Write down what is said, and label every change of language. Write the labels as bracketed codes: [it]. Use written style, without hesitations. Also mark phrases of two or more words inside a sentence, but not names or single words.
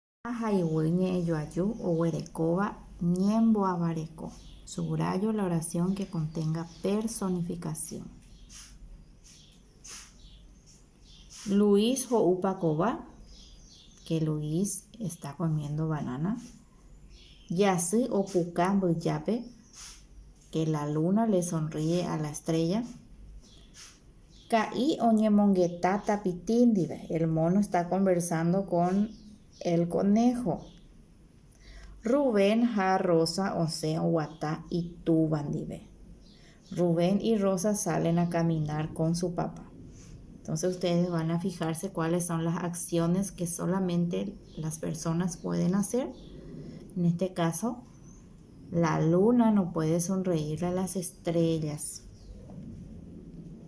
[es] Subrayo la oración que contenga personificación. Luis ho'upakova, que Luis está comiendo banana. [gn] Yasy opuka mbyjápe, [es] que la luna le sonríe a la estrella. [gn] Ka'i oñemongeta tapiti ndive, [es] el mono está conversando con el conejo. [gn] Rubén ha Rosa osẽ oguata itúva ndive. [es] Rubén y Rosa salen a caminar con su papá. Entonces ustedes van a fijarse cuáles son las acciones que solamente las personas pueden hacer. En este caso, la luna no puede sonreír a las estrellas.